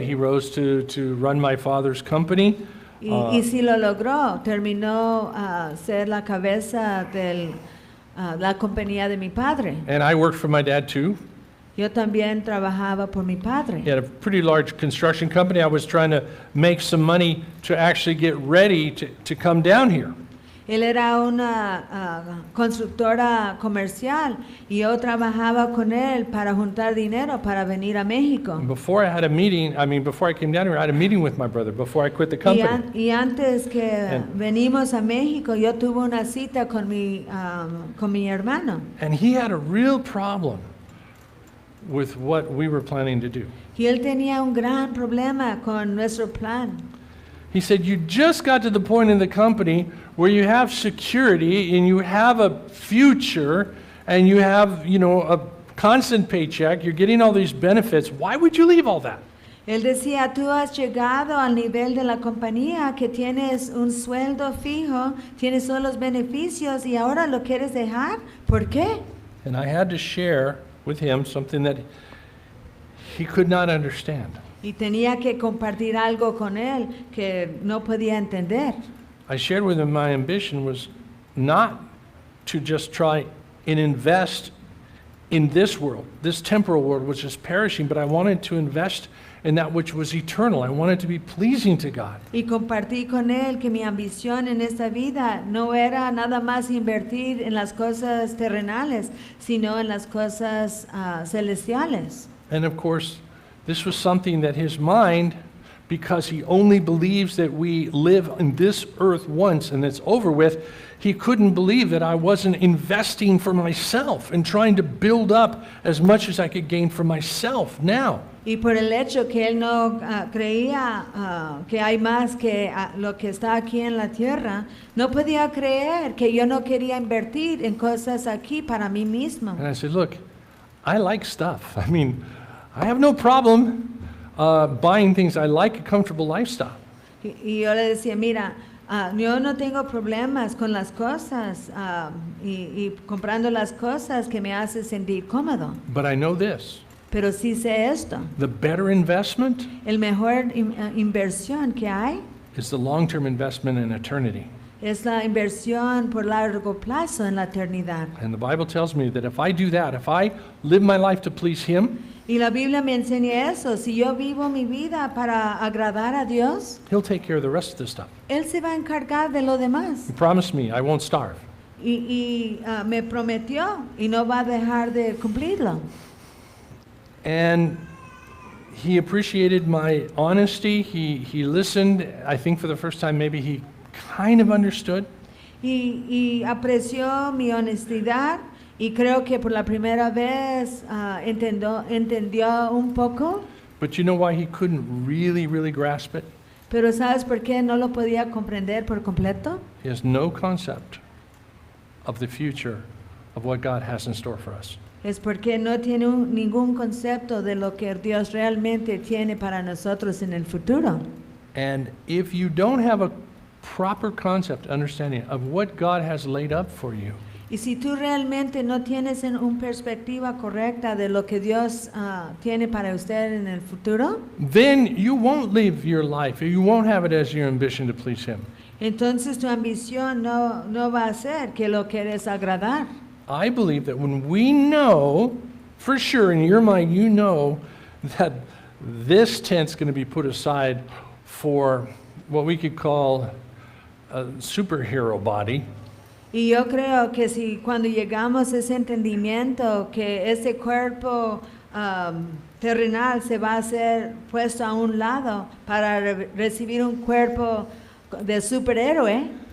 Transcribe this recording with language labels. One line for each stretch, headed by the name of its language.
English: He rose to run my father's company.
Spanish: Y sí lo logró. Terminó ser la cabeza de la compañía de mi padre.
English: And I worked for my dad too.
Spanish: Yo también trabajaba por mi padre.
English: He had a pretty large construction company. I was trying to make some money to actually get ready to come down here.
Spanish: Él era una constructora comercial y yo trabajaba con él para juntar dinero para venir a México.
English: And before I came down here, I had a meeting with my brother before I quit the company.
Spanish: Y antes que venimos a México, yo tuve una cita con mi hermano.
English: And he had a real problem with what we were planning to do.
Spanish: Y él tenía un gran problema con nuestro plan.
English: He said, you just got to the point in the company where you have security and you have a future and you have, a constant paycheck. You're getting all these benefits. Why would you leave all that?
Spanish: Él decía, tú has llegado al nivel de la compañía que tienes un sueldo fijo, tienes todos los beneficios y ahora lo quieres dejar. ¿Por qué?
English: And I had to share with him something that he could not understand.
Spanish: Y tenía que compartir algo con él que no podía entender.
English: I shared with him my ambition was not to just try and invest in this world, this temporal world which is perishing, but I wanted to invest in that which was eternal. I wanted to be pleasing to God.
Spanish: Y compartí con él que mi ambición en esta vida no era nada más invertir en las cosas terrenales, sino en las cosas celestiales.
English: And of course, this was something that his mind, because he only believes that we live on this earth once and it's over with, he couldn't believe that I wasn't investing for myself and trying to build up as much as I could gain for myself now.
Spanish: Y por el hecho que él no creía que hay más que lo que está aquí en la tierra, no podía creer que yo no quería invertir en cosas aquí para mí mismo.
English: And I said, look, I like stuff. I have no problem buying things. I like a comfortable lifestyle.
Spanish: Y yo le decía, mira, yo no tengo problemas con las cosas y comprando las cosas que me hace sentir cómodo.
English: But I know this.
Spanish: Pero sí sé esto.
English: The better investment
Spanish: El mejor inversión que hay
English: is the long-term investment in eternity.
Spanish: es la inversión por largo plazo en la eternidad.
English: And the Bible tells me that if I do that, if I live my life to please Him,
Spanish: Y la Biblia me enseña eso. Si yo vivo mi vida para agradar a Dios,
English: He'll take care of the rest of the stuff.
Spanish: Él se va a encargar de lo demás.
English: He promised me I won't starve.
Spanish: Me prometió y no va a dejar de cumplirlo.
English: And he appreciated my honesty. He listened. I think for the first time, maybe he kind of understood.
Spanish: Y apreció mi honestidad y creo que por la primera vez entendió un poco.
English: But you know why he couldn't really grasp it?
Spanish: Pero ¿sabes por qué no lo podía comprender por completo?
English: He has no concept of the future of what God has in store for us.
Spanish: Es porque no tiene ningún concepto de lo que Dios realmente tiene para nosotros en el futuro.
English: And if you don't have a proper concept, understanding of what God has laid up for you,
Spanish: Y si tú realmente no tienes una perspectiva correcta de lo que Dios tiene para usted en el futuro,
English: then you won't live your life. You won't have it as your ambition to please Him.
Spanish: entonces tu ambición no va a ser que lo quieres agradar.
English: I believe that when we know, for sure in your mind, you know that this tent's going to be put aside for what we could call a superhero body.
Spanish: Y yo creo que si cuando llegamos a ese entendimiento que ese cuerpo terrenal se va a ser puesto a un lado para recibir un cuerpo de superhéroe,